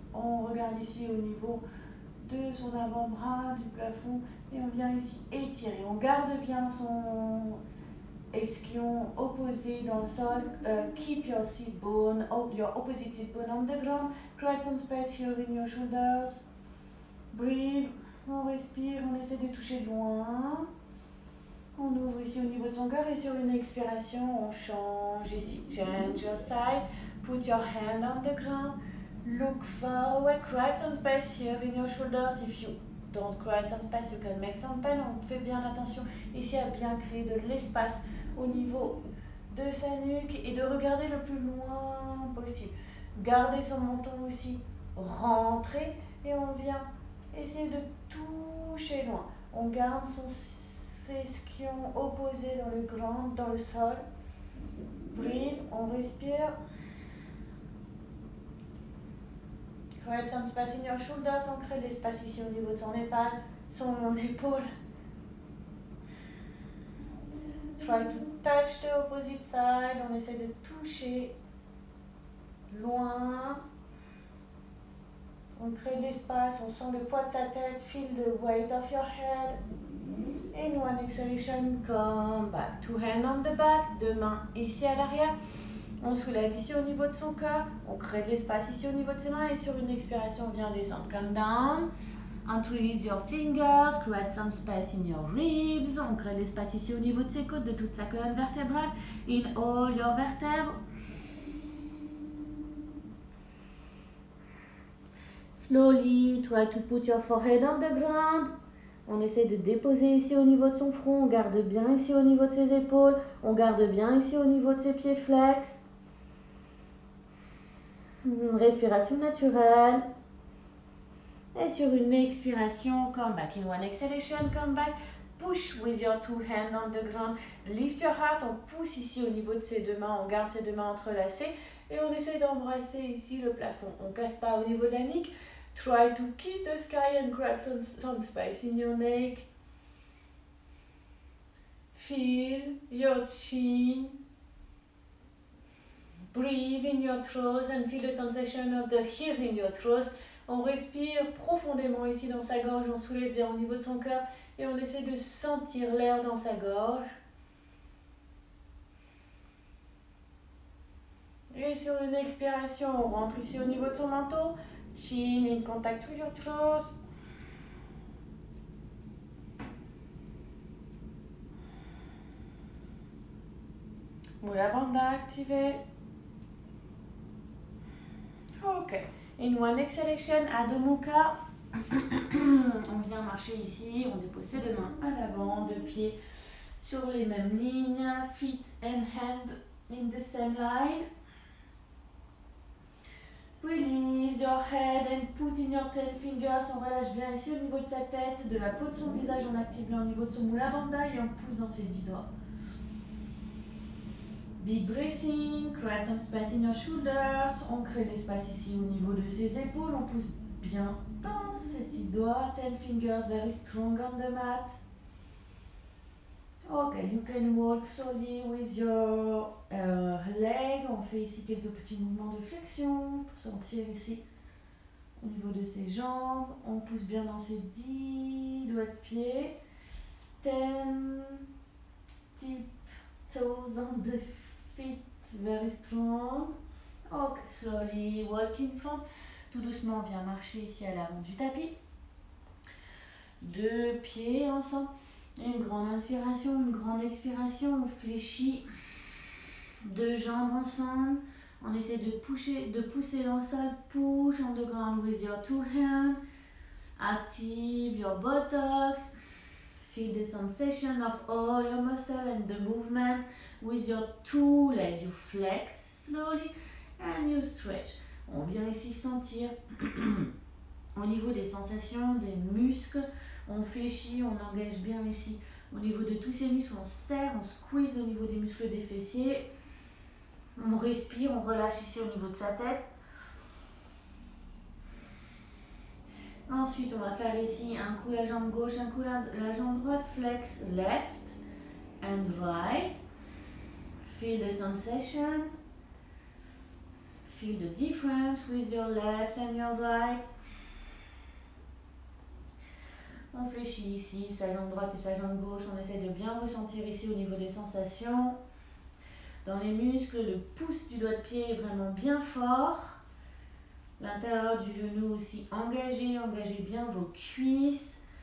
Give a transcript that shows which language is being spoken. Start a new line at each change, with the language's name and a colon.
French: On regarde ici au niveau de son avant-bras, du plafond, et on vient ici étirer. On garde bien son ischion opposé dans le sol.
English: Keep your seat bone, your opposite seat bone on the ground. Create some space here in your shoulders. Breathe.
French: On respire, on essaie de toucher loin. On ouvre ici au niveau de son cœur et sur une expiration, on change ici.
English: Change your side. Put your hand on the ground. Look far away. Create some space here in your shoulders. If you don't create some space, you can make some pen.
French: On fait bien attention ici à bien créer de l'espace au niveau de sa nuque et de regarder le plus loin possible. Garder son menton aussi rentré et on vient essayer de toucher loin. On garde son ischion opposé dans le grand, dans le sol.
English: Breathe,
French: on respire.
English: Create some space in your shoulders.
French: On crée de l'espace ici au niveau de son épaule.
English: Try to touch the opposite side.
French: On essaie de toucher loin. On crée de l'espace, on sent le poids de sa tête.
English: Feel the weight of your head. In one exhalation, come back. Two hands on the back.
French: Deux mains ici à l'arrière. On soulève ici au niveau de son cœur. On crée de l'espace ici au niveau de ses mains. Et sur une expiration, on vient descendre.
English: Come down. And release your fingers. Create some space in your ribs.
French: On crée de l'espace ici au niveau de ses côtes, de toute sa colonne vertébrale.
English: In all your vertebres. Slowly, try to put your forehead on the ground.
French: On essaie de déposer ici au niveau de son front. On garde bien ici au niveau de ses épaules. On garde bien ici au niveau de ses pieds flex. Respiration naturelle. Et sur une expiration,
English: come back. In one exhalation, come back. Push with your two hands on the ground. Lift your heart.
French: On pousse ici au niveau de ses deux mains. On garde ses deux mains entrelacées. Et on essaie d'embrasser ici le plafond. On ne casse pas au niveau de la nuque.
English: Try to kiss the sky and grab some space in your neck. Feel your chin. Breathe in your throat and feel the sensation of the air in your throat.
French: On respire profondément ici dans sa gorge, on soulève bien au niveau de son cœur et on essaie de sentir l'air dans sa gorge. Et sur une expiration, on rentre ici au niveau de son menton.
English: Chin in contact with your throat.
French: Mula Bandha activé.
English: Ok. In one exhalation, Adho Mukha.
French: On vient marcher ici, on dépose ses deux mains à l'avant, deux pieds sur les mêmes lignes.
English: Feet and hand in the same line. Release your head and put in your 10 fingers.
French: On relâche bien ici au niveau de sa tête, de la peau de son visage. On active bien au niveau de son Mula Bandha et on pousse dans ses 10 doigts.
English: Big breathing, create some space in your shoulders.
French: On crée de l'espace ici au niveau de ses épaules. On pousse bien dans ses 10 doigts.
English: 10 fingers, very strong on the mat. Ok, you can walk slowly with your leg.
French: On fait ici quelques petits mouvements de flexion pour sentir ici au niveau de ses jambes. On pousse bien dans ses 10 doigts de pied.
English: 10 tip toes on the feet, very strong. Ok, slowly walk in front.
French: Tout doucement, on vient marcher ici à l'avant du tapis. Deux pieds ensemble. Une grande inspiration, une grande expiration. On fléchit. Deux jambes ensemble. On essaie de pousser dans le sol.
English: Push on the ground with your two hands. Active your buttocks. Feel the sensation of all your muscle and the movement. With your two legs, you flex slowly and you stretch.
French: On vient ici sentir au niveau des sensations, des muscles. On fléchit, on engage bien ici au niveau de tous ces muscles. On serre, on squeeze au niveau des muscles des fessiers. On respire, on relâche ici au niveau de sa tête. Ensuite, on va faire ici un coup la jambe gauche, un coup la jambe droite.
English: Flex left and right. Feel the sensation. Feel the difference with your left and your right.
French: On fléchit ici, sa jambe droite et sa jambe gauche. On essaie de bien ressentir ici au niveau des sensations. Dans les muscles, le pouce du doigt de pied est vraiment bien fort. L'intérieur du genou aussi engagé. Engagez bien vos cuisses.